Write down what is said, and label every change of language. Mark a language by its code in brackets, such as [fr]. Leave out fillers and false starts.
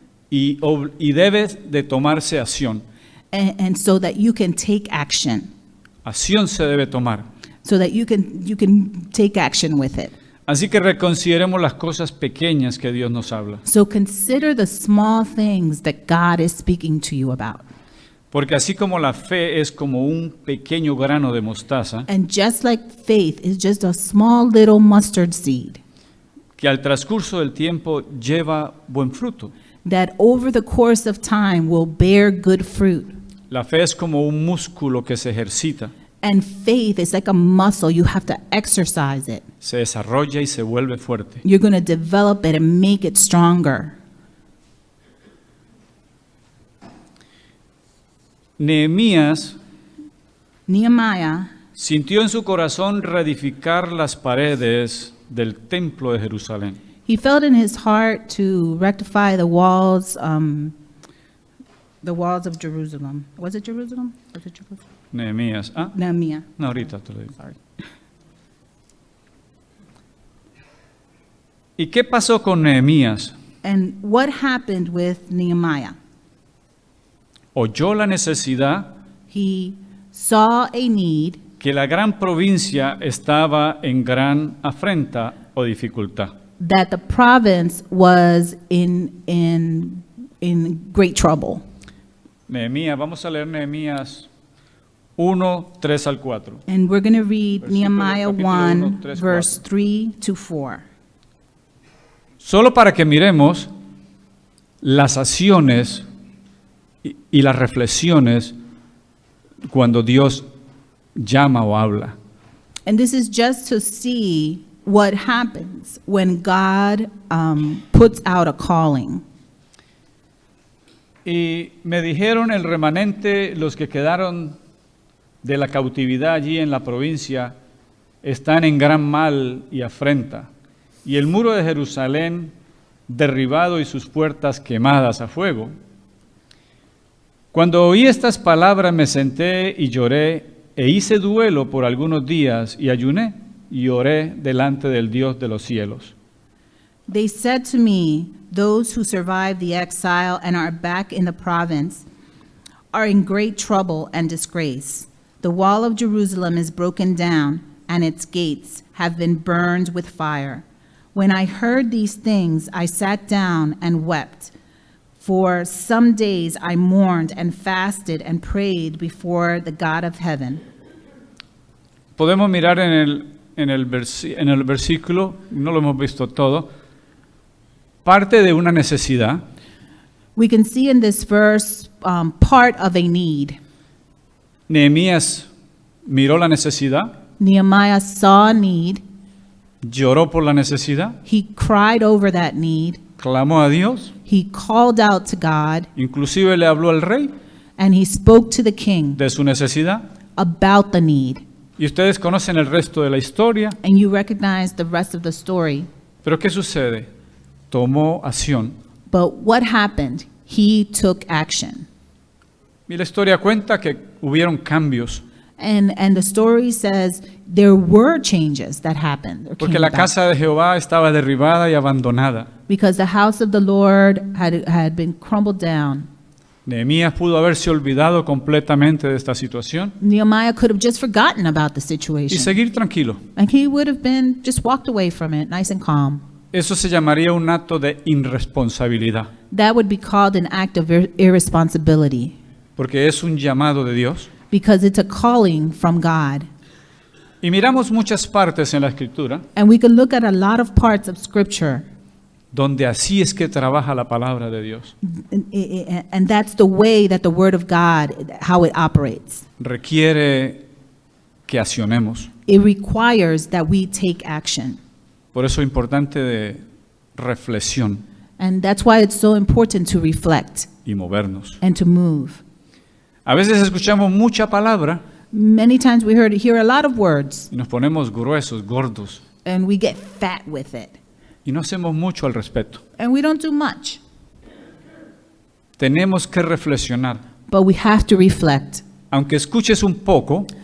[es] y debe de tomarse acción. [en] and so that you can take action, [es] Acción se debe tomar. [en] so that you can take action with it. [es] Así que reconsideremos las cosas pequeñas que Dios nos habla. [en] So consider the small things that God is speaking to you about. [es] Porque así como la fe es como un pequeño grano de mostaza, [en] And just like faith is just a small little mustard seed, [es] que al transcurso del tiempo lleva buen fruto. [en] that over the course of time will bear good fruit. [es] La fe es como un músculo que se ejercita, [en] And faith is like a muscle, you have to exercise it. [es] se desarrolla y se vuelve fuerte. [en] You're going to develop it and make it stronger. [es] Nehemías [en] Nehemiah [es] sintió en su corazón reedificar las paredes del templo de Jerusalén. [en] He felt in his heart to rectify the walls of Jerusalem. Was it Jerusalem? Was it Jerusalem? [es] Nehemías. Ah, [en] Nehemiah. [es] no, ahorita te lo digo. [en] Sorry. [es] ¿Y qué pasó con Nehemías? [en] And what happened with Nehemiah? [es] Oyó la necesidad, [en] He saw a need [es] que la gran provincia estaba en gran afrenta o dificultad. [en] that the province was in great trouble. [es] Nehemías, vamos a leer Nehemías 1, 3 al 4. [en] And we're going to read [es] Versículo, [en] Nehemiah [es] capítulo 1, 1, 3, [en] verse 4. 3 to 4. [es] Solo para que miremos las acciones y las reflexiones cuando Dios llama o habla. And this is just to see what happens when God puts out a calling. Y me dijeron el remanente, los que quedaron de la cautividad allí en la provincia, están en gran mal y afrenta. Y el muro de Jerusalén derribado y sus puertas quemadas a fuego. Cuando oí estas palabras me senté y lloré e hice duelo por algunos días y ayuné y oré delante del Dios de los cielos. [en] They said to me, those who survived the exile and are back in the province are in great trouble and disgrace. The wall of Jerusalem is broken down, and its gates have been burned with fire. When I heard these things, I sat down and wept. For some days I mourned and fasted and prayed before the God of heaven. [es] Podemos mirar en el versículo, no lo hemos visto todo, parte de una necesidad. [en] We can see in this verse part of a need. [es] Nehemías miró la necesidad, [en] Nehemiah saw a need. [es] lloró por la necesidad, [en] He cried over that need. [es] clamó a Dios, [en] He called out to God, [es] inclusive le habló al rey [en] and he spoke to the king [es] de su necesidad. [en] about the need. [es] Y ustedes conocen el resto de la historia, [en] And you recognize the rest of the story. [es] pero ¿qué sucede? Tomó acción. [en] But what happened? He took action. [es] Y la historia cuenta que hubieron cambios, [en] And the story says there were changes that happened. or [es] porque [en] came [es] la [en] about. [es] casa de Jehová estaba derribada y abandonada. [en] Because the house of the Lord had been crumbled down. [es] Nehemías pudo haberse olvidado completamente de esta situación [en] Nehemiah could have just forgotten about the situation. [es] seguir tranquilo. [en] And he would have been just walked away from it, nice and calm. [es] Eso se llamaría un acto de irresponsabilidad, [en] That would be called an act of irresponsibility. [es] porque es un llamado de Dios. [en] because it's a calling from God. [es] Y miramos muchas partes en la Escritura [en] And we can look at a lot of parts of Scripture, [es] donde así es que trabaja la palabra de Dios. [en] and that's the way that the Word of God, how it operates. [es] Requiere que accionemos. [en] It requires that we take action. [es] Por eso es importante de reflexión [en] And that's why it's so important to reflect [es] y movernos. [en] and to move. [es] A veces escuchamos mucha palabra [en] Many times we hear a lot of words, [es] y nos ponemos gruesos, gordos, [en] and we get fat with it, [es] y no hacemos mucho al respecto. [en] and we don't do much. [es] Tenemos que reflexionar. [en] But we have to reflect. [es] Aunque escuches un poco,